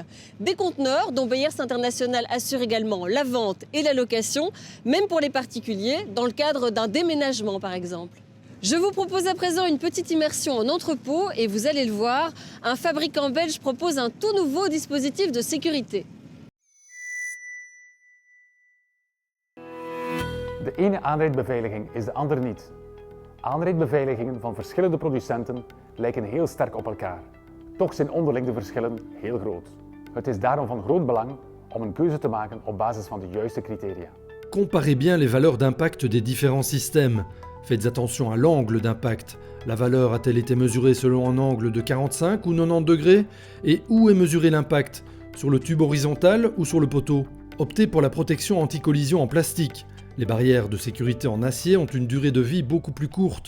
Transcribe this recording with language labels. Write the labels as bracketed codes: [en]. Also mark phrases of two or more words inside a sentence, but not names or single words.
[fr] Des conteneurs dont Beyers International assure également la vente et la location, même pour les particuliers, dans le cadre d'un déménagement par exemple. Je vous propose à présent une petite immersion en entrepôt et vous allez le voir, un fabricant belge propose un tout nouveau dispositif de sécurité. [nl] De ene aanrijdbeveiliging is de andere niet. Aanrijdbeveiligingen van verschillende producenten lijken heel sterk op elkaar. Toch zijn onderling de verschillen heel groot. Het is daarom van groot belang om een keuze te maken op basis van de juiste criteria. [fr] Comparez bien les valeurs d'impact des différents systèmes. Faites attention à l'angle d'impact. La valeur a-t-elle été mesurée selon un angle de 45 ou 90 degrés? Et où est mesuré l'impact? Sur le tube horizontal ou sur le poteau? Optez pour la protection anti-collision en plastique. Les barrières de sécurité en acier ont une durée de vie beaucoup plus courte.